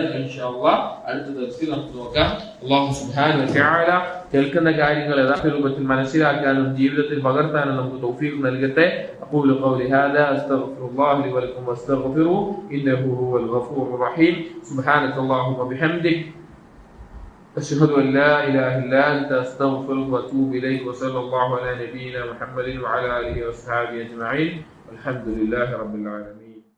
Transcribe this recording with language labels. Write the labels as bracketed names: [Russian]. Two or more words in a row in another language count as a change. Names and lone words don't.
[Arabic] إن شاء الله [Malayalam] അടുത്ത ദിവസത്തിൽ നമുക്ക് നോക്കാം. [Arabic] الله سبحانه وتعالى [Malayalam] കേൾക്കുന്ന കാര്യങ്ങൾ യഥാർത്ഥ രൂപത്തിൽ മനസ്സിലാക്കാനും ജീവിതത്തിൽ പകർത്താനും നമുക്ക് തൗഫീഖ് നൽകട്ടെ. [Arabic] أقول قولي هذا أستغفر الله لي ولكم واستغفروه إنه هو الغفور الرحيم. سبحانك اللهم بحمدك أشهد أن لا إله إلا أنت أستغفرك وأتوب إليك وصلى الله على نبينا محمد وعلى آله وأصحابه أجمعين والحمد لله رب العالمين.